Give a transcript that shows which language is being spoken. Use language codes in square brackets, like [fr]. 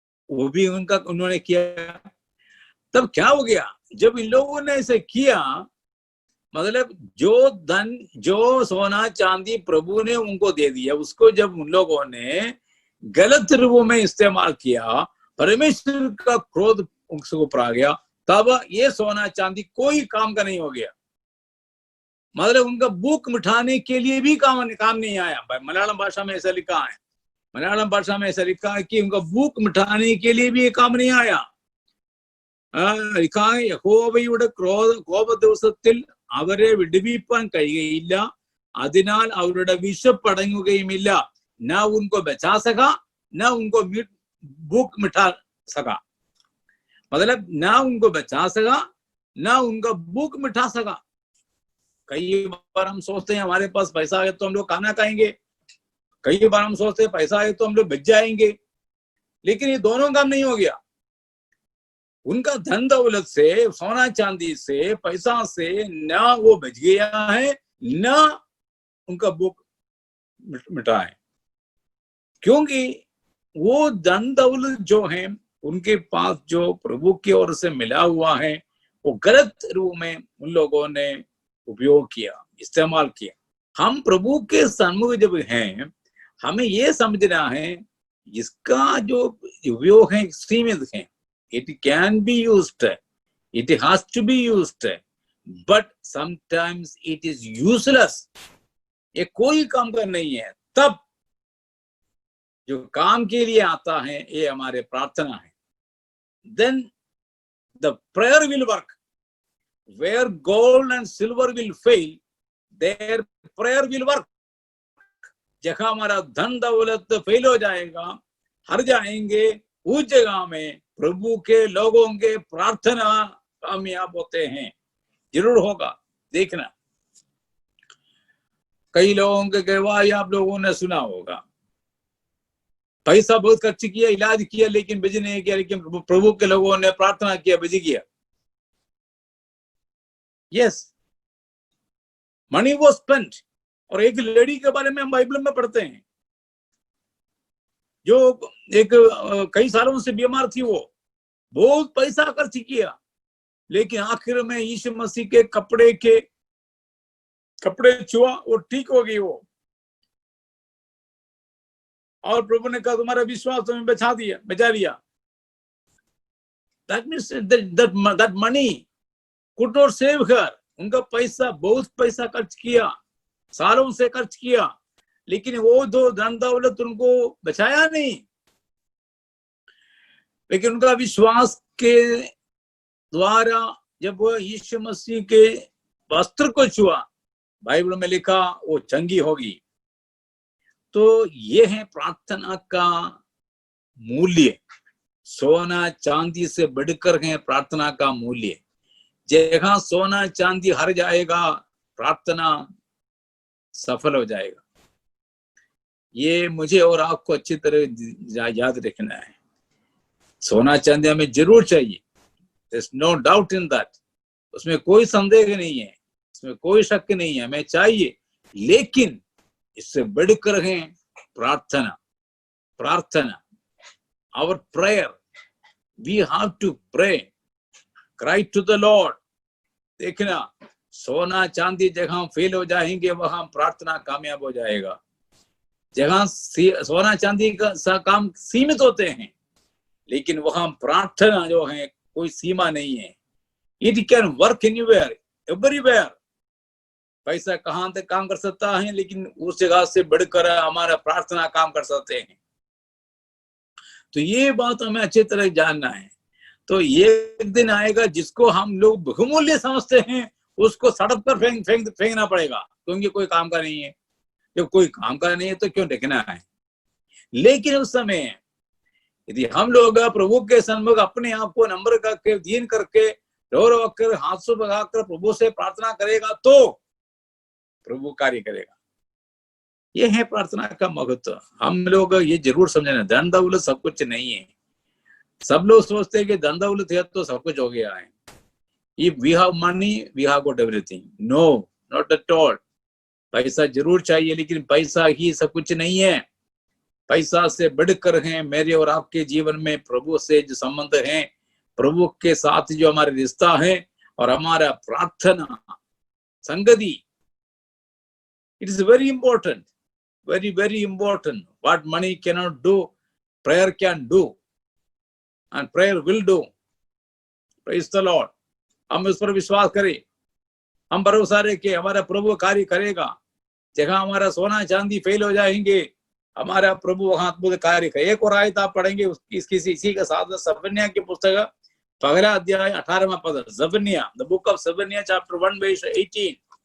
[hi] वो भी उन्होंने किया। तब क्या हो गया, जब इन लोगों ने ऐसे किया, मतलब जो धन, जो सोना चांदी प्रभु ने उनको दे दिया, उसको जब उन लोगों ने गलत रूपों में इस्तेमाल किया, परमेश्वर का क्रोध उनके ऊपर आ गया, तब ये सोना चांदी कोई काम का नहीं हो गया। मतलब उनका भूख मिटाने के लिए भी काम नहीं आया। मलयालम भाषा में ऐसा लिखा है, मलयालम भाषा में ऐसा लिखा है कि उनका भूख मिटाने के लिए भी ये काम नहीं आया। [ml] യഹോവയുടെ കോപ ദിവസത്തിൽ അവരെ വിടുവിപ്പാൻ കഴിയുകയില്ല, അതിനാൽ അവരുടെ വിശപ്പടങ്ങുകയുമില്ല. [hi] न उनको बचा सका, न उनको भूख मिटा सका। मतलब न उनको बचा सका, न उनका भूख मिटा सका। कई बार हम सोचते हैं हमारे पास पैसा है तो हम लोग खाना खाएंगे, कई बार हम सोचते हैं पैसा है तो हम लोग बच जाएंगे, लेकिन ये दोनों काम नहीं हो गया। उनका धन दौलत से, सोना चांदी से, पैसा से न वो बच गया है, न उनका भूख मिटा है। क्योंकि वो धन दौलत जो है उनके पास, जो प्रभु की ओर से मिला हुआ है, वो गलत रूप में उन लोगों ने उपयोग किया, इस्तेमाल किया। हम प्रभु के सन्मुख जब हैं, हमें ये समझना है इसका जो उपयोग है सीमित है। [en] It can be used, it has to be used, but sometimes it is useless. [hi] ये कोई काम का नहीं है। तब जो काम के लिए आता है ये हमारे प्रार्थना है। [en] Then the prayer will work. Where gold and silver will fail, there prayer will work. [hi] जहाँ हमारा धन दौलत फेल हो जाएगा, हार जाएंगे, उस जगह में प्रभु के लोगों के प्रार्थना कामयाब होते हैं। जरूर होगा, देखना। कई लोगों के गवाही आप लोगों ने सुना होगा, पैसा बहुत खर्च किया, इलाज किया, लेकिन बच नहीं किया, लेकिन प्रभु के लोगों ने प्रार्थना किया, बच गया। [en] Yes, money was spent. [hi] और एक लेडी के बारे में हम बाइबल में पढ़ते हैं, जो एक कई सालों से बीमार थी, वो बहुत पैसा खर्च किया, लेकिन आखिर में यीशु मसीह के कपड़े छुआ, वो ठीक हो गई वो। और प्रभु ने कहा तुम्हारा विश्वास तुम्हें बचा लिया। [en] That means that money could not save her. [hi] उनका पैसा, बहुत पैसा खर्च किया, सालों से खर्च किया, लेकिन वो दो धन दौलत उनको बचाया नहीं। लेकिन उनका विश्वास के द्वारा जब वो यीशु मसीह के वस्त्र को छुआ, बाइबल में लिखा वो चंगी होगी। तो ये है प्रार्थना का मूल्य। सोना चांदी से बढ़कर है प्रार्थना का मूल्य। जहाँ सोना चांदी हर जाएगा, प्रार्थना सफल हो जाएगा। ये मुझे और आपको अच्छी तरह याद रखना है। सोना चांदी हमें जरूर चाहिए, [en] There's no doubt in that. [hi] उसमें कोई संदेह नहीं है, इसमें कोई शक नहीं है, हमें चाहिए। लेकिन इससे बढ़कर है प्रार्थना। [en] Our prayer, we have to pray, cry to the Lord. [hi] देखना, सोना चांदी जहां फेल हो जाएंगे वहां प्रार्थना कामयाब हो जाएगा। जहां सोना चांदी का काम सीमित होते हैं, लेकिन वहां प्रार्थना जो है कोई सीमा नहीं है। [en] It can work anywhere, everywhere. [hi] पैसा कहां तक काम कर सकता है, लेकिन उस जगह से बढ़कर हमारा प्रार्थना काम कर सकते हैं। तो ये बात हमें अच्छी तरह जानना है। तो ये एक दिन आएगा जिसको हम लोग बहुमूल्य समझते हैं, उसको सड़क पर फेंकना पड़ेगा, क्योंकि कोई काम का नहीं है। जब कोई काम का नहीं है तो क्यों देखना है। लेकिन उस समय यदि हम लोग प्रभु के सन्मुख अपने आप को नम्र करके, दीन करके, रो रो कर, हाथों बगाकर प्रभु से प्रार्थना करेगा तो प्रभु कार्य करेगा। ये है प्रार्थना का महत्व। हम लोग ये जरूर समझना, धन दौलत सब कुछ नहीं है। सब लोग सोचते हैं कि धन दौलत है तो सब कुछ हो गया है। [en] If we have money, we have got everything. No, not at all. [hi] पैसा जरूर चाहिए, लेकिन पैसा ही सब कुछ नहीं है। पैसा से बढ़कर हैं मेरे और आपके जीवन में प्रभु से जो संबंध है, प्रभु के साथ जो हमारे रिश्ता है और हमारा प्रार्थना संगति, [en] it is very important, very important. What money cannot do, prayer can do, and prayer will do. Praise the Lord. [hi] हम उस पर विश्वास करें, हम भरोसा रखें हमारा प्रभु कार्य करेगा। जगह हमारा सोना चांदी फेल हो जाएंगे, हमारा प्रभु वहां अद्भुत कार्य करेगा। एक और आयत आप पढ़ेंगे इसी के साथ जफन्याह की पुस्तक पहला अध्याय 18वां पद, जफन्याह, [en] The book of Zephaniah chapter 1 verse 18।